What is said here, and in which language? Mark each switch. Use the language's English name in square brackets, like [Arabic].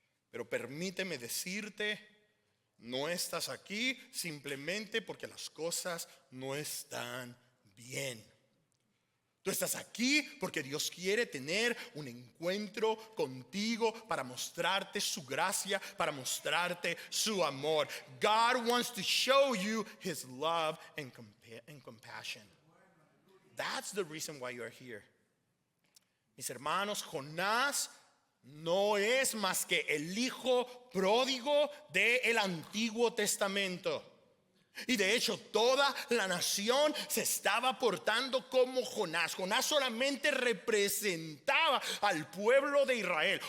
[Spanish] Pero permíteme decirte, no estás aquí simplemente porque las cosas no están bien. Tú estás aquí porque Dios quiere tener un encuentro contigo para mostrarte su gracia, para mostrarte su amor. [English] God wants to show you His love and compassion. That's the reason why you're here. [Spanish] Mis hermanos, Jonás no es más que el hijo pródigo del Antiguo Testamento. Y de hecho toda la nación se estaba portando como Jonás. Jonás solamente representaba al pueblo de Israel.